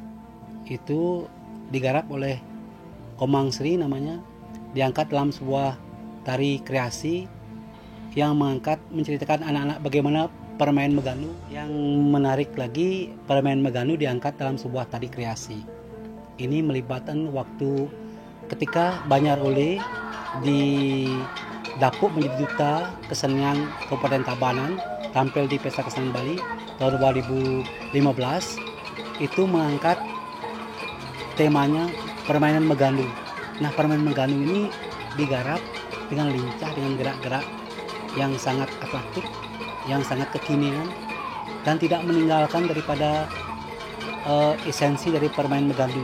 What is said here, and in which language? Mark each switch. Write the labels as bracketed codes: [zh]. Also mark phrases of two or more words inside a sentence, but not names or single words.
[id] Itu digarap oleh Komang Sri namanya, diangkat dalam sebuah tari kreasi yang menceritakan anak-anak bagaimana permainan Megandu. Yang menarik lagi, permainan Megandu diangkat dalam sebuah tari kreasi. Ini melibatkan waktu ketika Banjarole didapuk menjadi duta kesenian Kabupaten Tabanan, tampil di Pesta Kesenian Bali tahun 2015, itu mengangkat temanya permainan Megandu. Nah, permainan Megandu ini digarap dengan lincah, dengan gerak-gerak yang sangat atletik, yang sangat kekinian, dan tidak meninggalkan daripada esensi dari permainan Megandu.